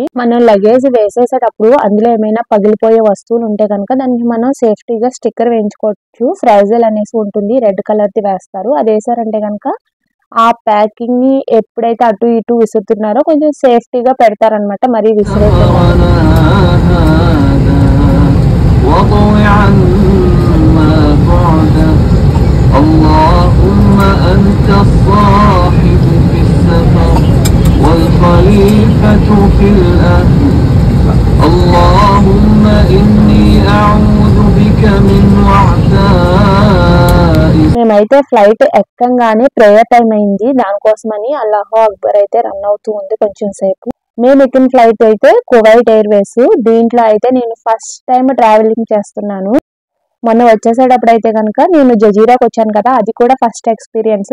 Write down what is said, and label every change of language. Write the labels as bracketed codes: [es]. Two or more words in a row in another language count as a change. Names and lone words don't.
[te] మనం లగేజ్ వేసేసేటప్పుడు అందులో ఏమైనా పగిలిపోయే వస్తువులు ఉంటే కనుక దానికి మనం సేఫ్టీగా స్టిక్కర్ వేయించుకోవచ్చు. ఫ్రైజల్ అనేసి ఉంటుంది, [en] red colour [te] ది వేస్తారు. అది వేసారంటే కనుక ఆ ప్యాకింగ్ ని ఎప్పుడైతే అటు ఇటు విసురుతున్నారో కొంచెం సేఫ్టీగా పెడతారనమాట. మరీ విసిరేస్తారు. [ar] اللهم أنت الصاحب في السفر والخليفة في الأهل اللهم إني أعوذ بك من وعثاء. [te] మేమైతే ఫ్లైట్ ఎక్కంగానే [en] prayer time [te] అయింది. దానికోసమని [ar] الله أكبر [te] అయితే రన్ అవుతూ ఉంది కొంచెం సేపు. మేము ఎక్కిన ఫ్లైట్ అయితే కువైట్ ఎయిర్వేస్. దీంట్లో అయితే నేను [en] first time travelling [te] చేస్తున్నాను. మొన్న వచ్చేసేటప్పుడు అయితే కనుక నేను జజీరాకి వచ్చాను కదా, అది కూడా [en] first experience.